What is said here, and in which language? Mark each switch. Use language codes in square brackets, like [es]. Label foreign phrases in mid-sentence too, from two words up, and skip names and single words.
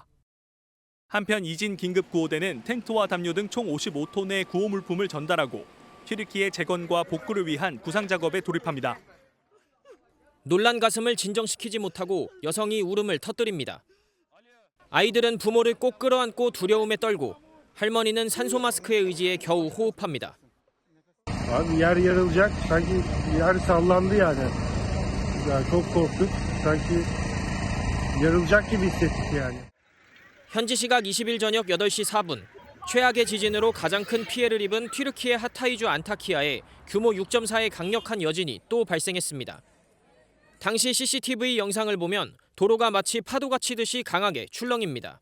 [ko] 한편 이진 긴급 구호대는 텐트와 담요 등 총 55톤의 구호 물품을 전달하고 튀르키예 재건과 복구를 위한 구상 작업에 돌입합니다. 놀란 가슴을 진정시키지 못하고 여성이 울음을 터뜨립니다. 아이들은 부모를 꼭 끌어안고 두려움에 떨고 할머니는 산소 마스크에 의지해 겨우 호흡합니다. [tr] Abi yer yarılacak. Sanki yer sallandı yani. Ya çok korktuk. Sanki yarılacak gibi hissettik yani. [ko] 현지 시각 20일 저녁 8시 4분. 최악의 지진으로 가장 큰 피해를 입은 튀르키예 하타이주 안타키아에 규모 6.4의 강력한 여진이 또 발생했습니다. 당시 CCTV 영상을 보면 도로가 마치 파도가 치듯이 강하게 출렁입니다.